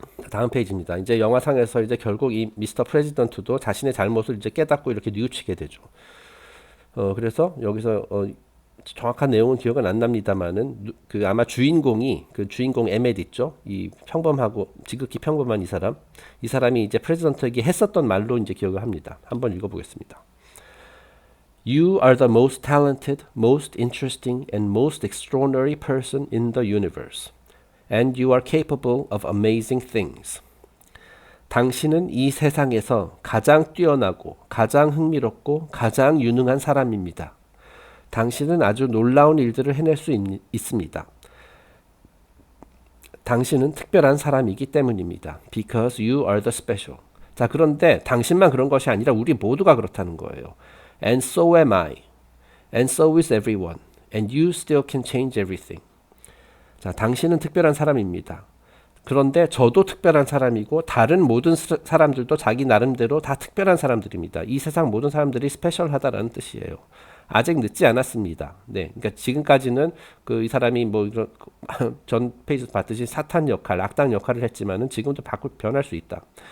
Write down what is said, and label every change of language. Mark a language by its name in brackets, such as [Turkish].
[Korean] 다음 페이지입니다. 이제 영화상에서 이제 결국 이 미스터 프레지던트도 자신의 잘못을 이제 깨닫고 이렇게 뉘우치게 되죠. 그래서 여기서 정확한 내용은 기억은 안 납니다만은 아마 주인공 에멧 있죠. 이 평범하고 지극히 평범한 이 사람이 이제 프레지던트에게 했었던 말로 이제 기억을 합니다. 한번 읽어보겠습니다. [English] You are the most talented, most interesting, and most extraordinary person in the universe. And you are capable of amazing things. [Korean] 당신은 이 세상에서 가장 뛰어나고 가장 흥미롭고 가장 유능한 사람입니다. 당신은 아주 놀라운 일들을 해낼 수 있습니다. 당신은 특별한 사람이기 때문입니다. [English] Because you are the special. [Korean] 자, 그런데 당신만 그런 것이 아니라 우리 모두가 그렇다는 거예요. [English] And so am I. And so is everyone. And you still can change everything. [Korean] 자, 당신은 특별한 사람입니다. 그런데 저도 특별한 사람이고 다른 모든 사람들도 자기 나름대로 다 특별한 사람들입니다. 이 세상 모든 사람들이 스페셜하다라는 뜻이에요. 아직 늦지 않았습니다. 네, 그러니까 지금까지는 이 사람이 뭐 이런 전 페이지에서 봤듯이 사탄 역할, 악당 역할을 했지만은 지금도 변할 수 있다.